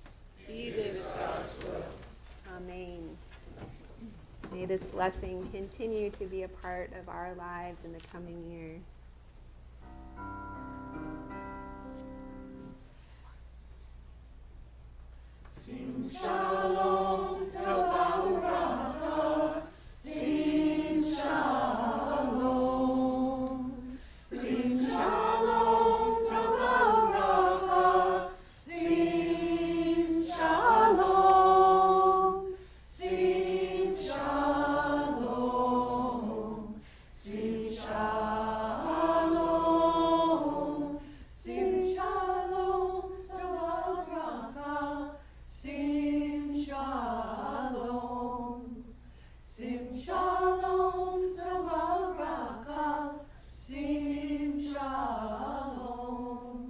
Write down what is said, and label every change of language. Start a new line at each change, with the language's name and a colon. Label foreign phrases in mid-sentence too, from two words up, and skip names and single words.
English: Be this God's will. Amen. May this blessing continue to be a part of our lives in the coming year.
Hebrew: Sing שלום טובה וברכה.
English: Sing shalom.
Hebrew: Sing שלום טובה וברכה.
English: Sing shalom. Sing shalom. Sing shalom.
Hebrew: Sing שלום טובה וברכה.
English: Sing shalom.
Hebrew: Sing שלום טובה וברכה.
English: Sing shalom.